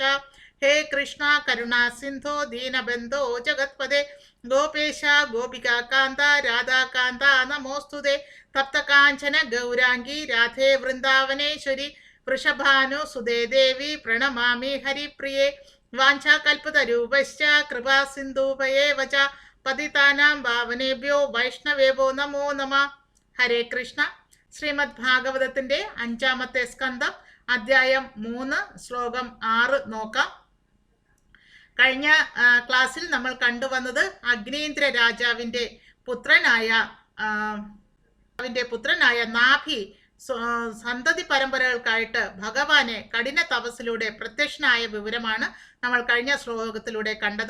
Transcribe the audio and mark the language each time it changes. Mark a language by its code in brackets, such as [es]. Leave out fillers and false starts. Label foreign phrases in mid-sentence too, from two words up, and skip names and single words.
[sa] ഹേ കൃഷ്ണ കരുണാ സിന്ധോ ദീനബന്ധോ ജഗത്പദേ ഗോപേശ ഗോപികാന്ത രാധാകാന്ത നമോസ്തുതേ. തപ്തകാഞ്ചന ഗൗരാംഗി രാധേ വൃന്ദാവനേശ്വരി വൃഷഭാനു സുതേ ദേവി പ്രണമാമി ഹരിപ്രിയേ. വാഞ്ചാകൽപതരൂപശ്ച കൃപാ സിന്ധൂഭയേവ ച പതിതാനാം പാവനേഭ്യോ വൈഷ്ണവേഭോ നമോ നമ. [ml] ഹരേ കൃഷ്ണ. ശ്രീമദ് ഭാഗവതത്തിന്റെ 5-ാമത്തെ സ്കന്ധം അധ്യായം 3 ശ്ലോകം 6 നോക്കാം. കഴിഞ്ഞ ക്ലാസ്സിൽ നമ്മൾ കണ്ടുവന്നത് അഗ്നീന്ദ്ര രാജാവിന്റെ പുത്രനായ നാഭി സന്തതി പരമ്പരകൾക്കായിട്ട് ഭഗവാനെ കഠിന തപസ്സിലൂടെ പ്രത്യക്ഷനായ വിവരമാണ് നമ്മൾ കഴിഞ്ഞ ശ്ലോകത്തിലൂടെ കണ്ടത്.